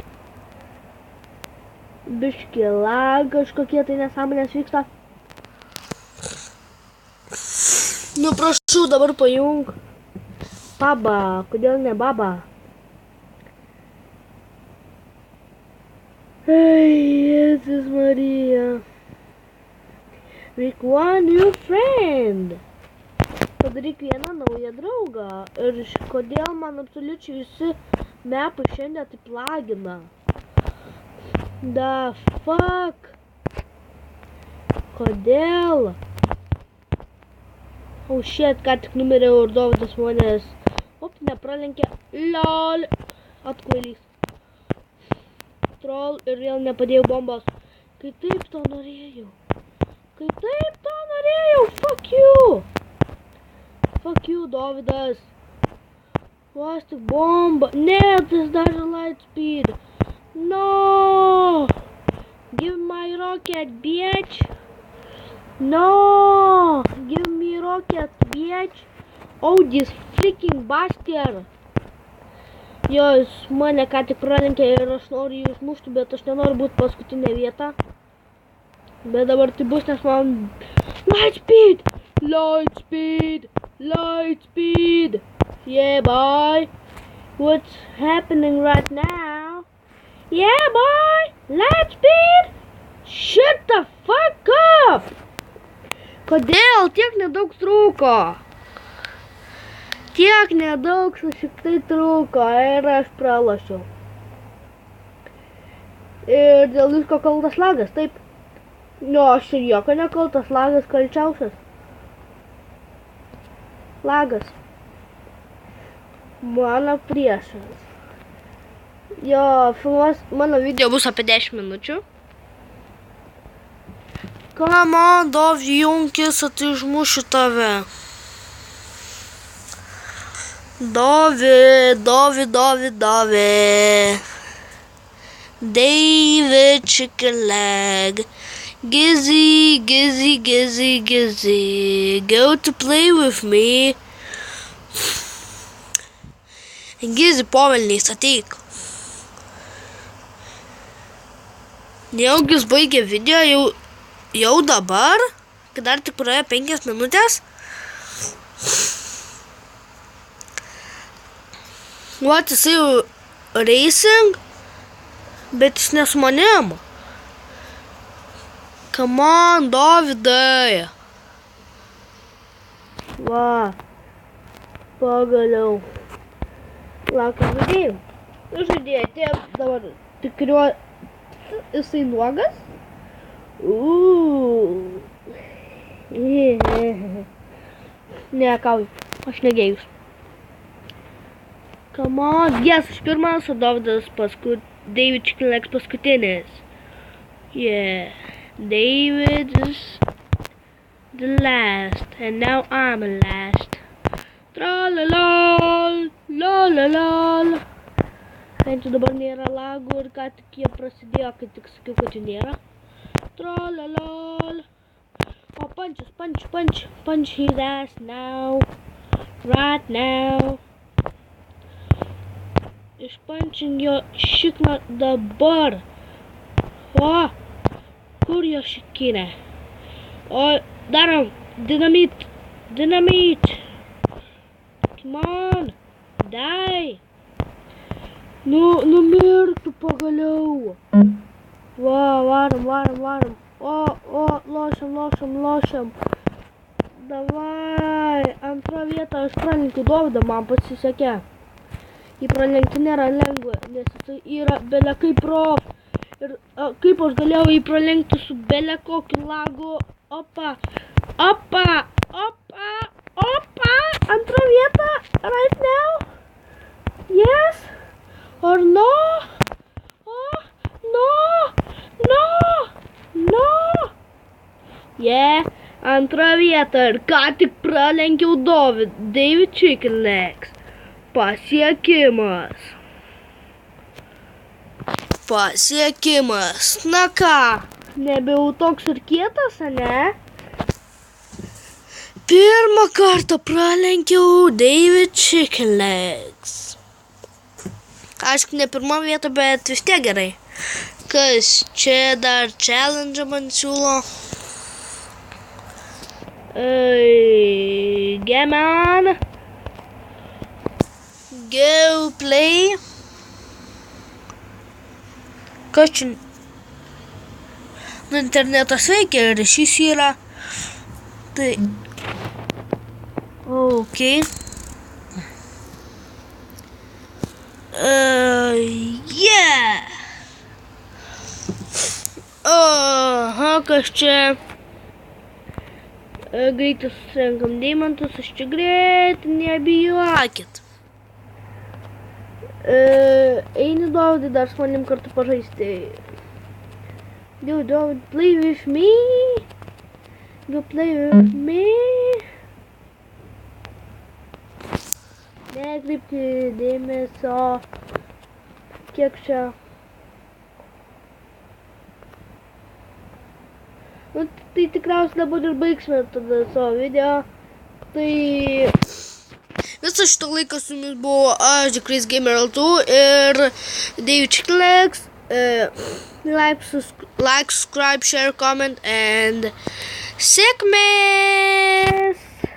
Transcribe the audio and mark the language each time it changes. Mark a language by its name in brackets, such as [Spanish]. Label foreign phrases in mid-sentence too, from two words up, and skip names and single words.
[Lithuanian] Biški lag, kažkokie tai nesąmonės vyksta. Nu prašau, dabar pajung. Baba, kodėl ne baba? Hey, Jėzus Marija. [English] Make one new friend. [Lithuanian] Padaryk vieną naują draugą. Ir kodėl man absoliučiai visi mepai šiandien taip lagina? [English] The fuck? [Lithuanian] Kodėl? [English] Oh shit, [Lithuanian] ką tik numeriau ir Dovydas manęs. Op, nepralenkė. LOL. Atkvailys. Troll ir vėl nepadėjau bombos. Kai taip to norėjau. [English] Fuck you. Fuck you, [Lithuanian] Dovydas. Vos tik bomba. Ne, [English] this doesn't light speed. No. Give my rocket, bitch. No. Give me rocket, bitch. Oh, this freaking bastard. [Lithuanian] Jo, jis mane ką tik pralenkė ir aš noriu jį užmušti, bet aš nenoriu būti paskutinė vieta. Bet dabar tai bus, nes man... Light speed! Yeah, boy! What's happening right now? Yeah, boy! Light speed! Shut the fuck up! Kodėl tiek nedaug trūko? Tiek nedaug šiktai trūko ir aš pralošiau. Ir dėl visko kaltas lagas, taip. Jo, aš ir jokio nekaltas, lagas kalčiausias. Lagas. Mano priešas. Jo, mano video bus apie 10 minučių. [English] Come on, [Lithuanian] Dovi, junkis, tai užmušiu tave. Dovi. David chicken leg. [English] Gizzy. Go to play with me. [Lithuanian] Gizzy, povelniais, ateik. Neaugis baigė video jau dabar, kai dar tik praėjo 5 minutės. Vat jisai racing, bet jis ne su manim. [English] Come on, [Lithuanian] Dovidai. Va, pagaliau. Laukiam žaidėjų. Žaidėjai atėjo dabar tikriuo, jisai nuogas. Ne, kauju, aš negėjus. [English] Come on, yes, [Lithuanian] aš pirmas, o Dovydas David Chicken Legs paskutinis. [English] Yeah, David is the last, and now I'm last. Tralalal, lalalal. [Lithuanian] Bent jau dabar nėra lagų ir ką tik jie prasidėjo, kai tik sakiau, kad jų nėra. Tralalal. [English] Oh, punch his ass now. Right now. [Lithuanian] Išpančin jo šikną dabar. O, kur jo šikinė? O, darom, dynamit. [English] Come on, die. [Lithuanian] Numirtų pagaliau. Va, varom. O, lošiam. Davai, antrą vietą aš pralenkiu Dovydą, man pasisekė. Jį pralenkti nėra lengva, nes jisai yra bele kaip prof. Ir kaip aš galėjau jį pralenkti su bele kokiu lagu. Opa. Antrą vietą, [English] right now. Yes. Or no. Oh, no. Yeah, [Lithuanian] antrą vietą ir ką tik pralenkiau David Chicken Legs. Pasiekimas. Na ką, nebejau toks ir kietas, ne? Pirmą kartą pralenkiau David Chicken Legs. Aišku, ne pirmą vietą, bet vis tiek gerai. Kas čia dar challenge man siūlo? [English] Game on. Go play. [Lithuanian] Kas čia? Internetas veikia, ryšys yra. Tai. Ok. [English] Yeah. [Lithuanian] Aha, kas čia? Greitai susirenkam deimantus, aš čia greitai, nebijokit. Eini Dovydai dar su manim kartu pažaisti. [English] Go Dovid, play with me. [Lithuanian] Nekreipti dėmesio. Kiek čia? Nu, tai tikriausiai dabar ir baigsime tada savo video. Tai visą šitą laiką su jumis buvo aš, The Crazy Gamer L2 ir David Chicken Legs. [English] Like, subscribe, share, comment, and sėkmės!